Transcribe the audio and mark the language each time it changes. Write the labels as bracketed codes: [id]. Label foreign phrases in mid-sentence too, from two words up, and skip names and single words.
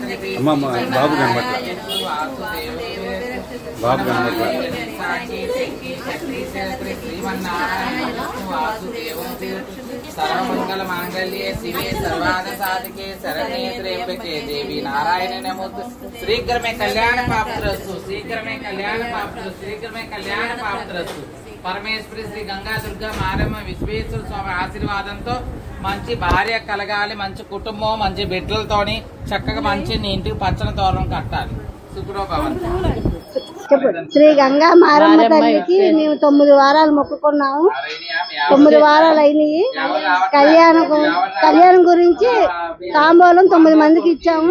[te] అమ్మమ్మ బాబు కనబట్ల బాబు కనబట్ల [sa] सर्वमंगल मांगल्ये शिवे सर्वार्थ साधके शरण्ये त्र्यंबके देवी नारायणे नमोस्तुते। शीघ्र में कल्याण प्राप्तिरस्तु, शीघ्र में कल्याण प्राप्तिरस्तु, शीघ्र में कल्याण प्राप्तिरस्तु। [te] परमेश्वरी श्री गंगा दुर्गा मारమ్మ విశ్వేశ్వర స్వామి ఆశీర్వాదంతో మంచి భార్య కలగాలి, మంచి కుటుంబం, మంచి బిడ్డలతోని చక్కగా మంచి ఇంటికి పచ్చని తోరణం కట్టాలి. [sa] సుఖలో భవంతు. [te] శ్రీ గంగా మారమ్మ తల్లికి మేము 9 వారాలు మొక్కుకున్నాము. 9 వారాలు అయినాయి. కళ్యాణం గురించి తాంబూలం 9 మందికి ఇచ్చాము.